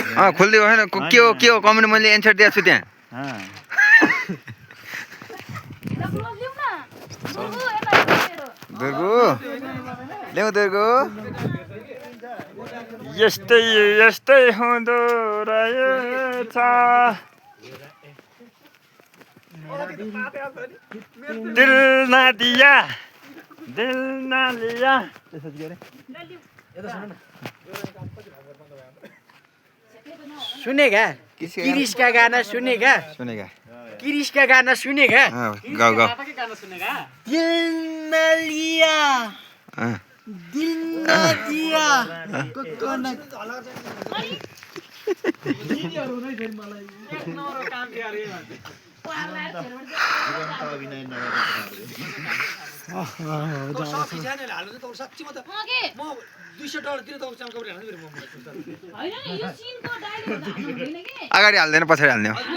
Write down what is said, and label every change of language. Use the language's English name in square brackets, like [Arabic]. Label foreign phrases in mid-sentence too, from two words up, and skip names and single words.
[Nepali] खोलिदियो होइन के हो कमेन्ट मैले एन्सर दिएको छु त्यहाँ दुर्गु ल्याउ दुर्गु यस्तै यस्तै हुँदो रहेछ [Hindi] दिल ना दिया दिल ना लिया सुनेगा किरिश का गाना सुनेगा सुनेगा किरिश का गाना सुनेगा [Nepali] गाउ गाउ [Hindi] दिल न लिया दिल न दिया कोकोनट [Nepali] अभिनय अगाडि हाल्दैन पछाडि हाल्ने हो